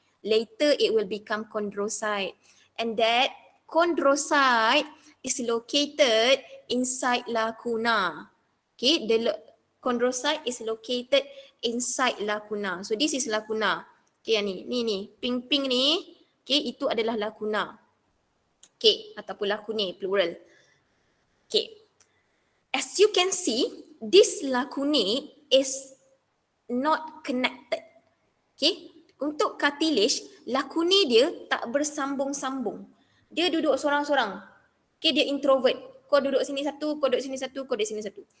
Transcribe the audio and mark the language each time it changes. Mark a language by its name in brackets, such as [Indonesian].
[English] Later it will become chondrocyte. And that chondrocyte is located inside lacuna. Okay, the chondrocyte is located inside lacuna. So this is lacuna. [Malay] Okay, yang ni, pink ni, okay, itu adalah lacuna. Okay, ataupun lacunae plural. [English] Okay, as you can see, this lacunae is not connected. [Malay] Okay, untuk cartilage, lacunae dia tak bersambung-sambung. Dia duduk sorang-sorang. Okay, dia introvert. Kau duduk sini satu, kau duduk sini satu, kau duduk sini satu.